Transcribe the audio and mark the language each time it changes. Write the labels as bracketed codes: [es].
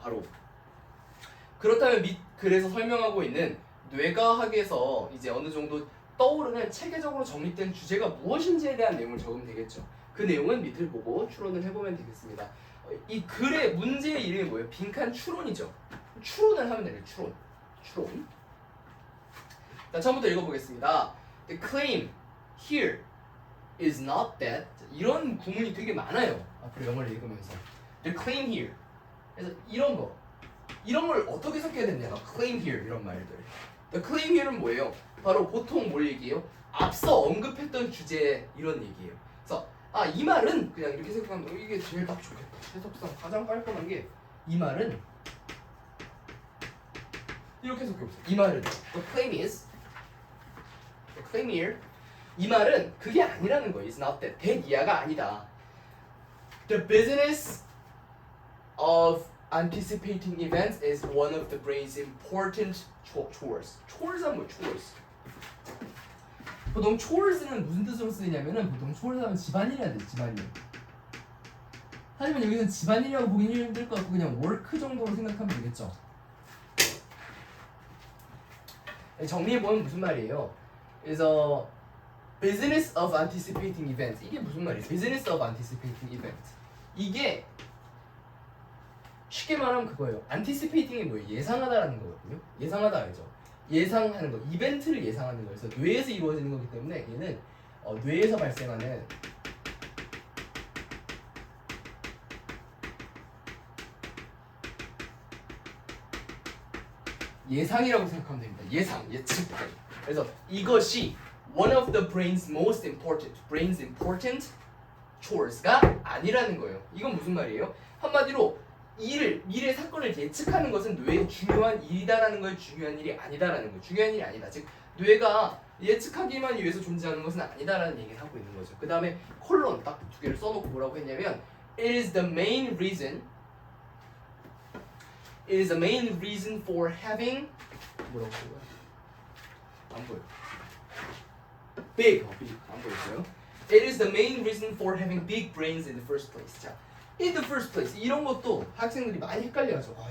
[ko] 바로 그렇다면 그래서 설명하고 있는 뇌과학에서 이제 어느 정도 떠오르는 체계적으로 정립된 주제가 무엇인지에 대한 내용을 적으면 되겠죠. 그 내용은 밑을 보고 추론을 해보면 되겠습니다. 이 글의 문제의 이름이 뭐예요? 빈칸 추론이죠. 추론을 하면 돼요. 추론. 자, 처음부터 읽어보겠습니다. [en] The claim here is not that. [ko] 이런 구문이 되게 많아요. 앞으로 영어를 읽으면서. [en] The claim here. [ko] 그래서 이런 걸 어떻게 섞여야 되냐? claim here 이런 말들. [en] The claim here는 [ko] 뭐예요? 바로 보통 뭘 얘기해요? 앞서 언급했던 주제 이런 얘기예요. 그래서 이 말은 그냥 이렇게 생각하면 이게 제일 딱 좋겠다. 해석상 가장 깔끔한 게 이 말은 이렇게 해석해보세요. 이 말은 [en] The claim here [ko] 이 말은 그게 아니라는 거예요. [en] It's not that. [ko] 대이하가 아니다. [en] The business of anticipating events is one of the brain's important chores. [ko] chores는 뭐예요? [en] chores. [ko] 보통 chores는 무슨 뜻으로 쓰이냐면은 보통 chores 하면 집안일이야 돼. 집안일. 하지만 여기는 집안일이라고 보기는 힘들 것 같고 그냥 work 정도로 생각하면 되겠죠. 정리해보면 무슨 말이에요? 그래서 [en] business of anticipating events [ko] 이게 무슨 말이에요? [en] business of anticipating events [ko] 이게 쉽게 말하면 그거예요. anticipating이 뭐예요? 예상하다라는 거거든요. 예상하다 알죠? 예상하는 거, 이벤트를 예상하는 거여서 뇌에서 이루어지는 거기 때문에 얘는 뇌에서 발생하는 예상이라고 생각하면 됩니다. 예상, 예측. 그래서 이것이 [en] one of the brain's most important chores가 [ko] 아니라는 거예요. 이건 무슨 말이에요? 한마디로 미래 사건을 예측하는 것은 뇌의 중요한 일이다라는 거예요. 중요한 일이 아니다라는 거예요. 중요한 일이 아니다. 즉 뇌가 예측하기만 위해서 존재하는 것은 아니다라는 얘기를 하고 있는 거죠. 그 다음에 콜론 딱 두 개를 써놓고 뭐라고 했냐면 [en] It is the main reason for having [ko] 뭐라고 써요? 안 보여. big 안 보였어요? [en] It is the main reason for having big brains in the first place. [ko] 자, [en] in the first place [ko] 이런 것도 학생들이 많이 헷갈려하죠.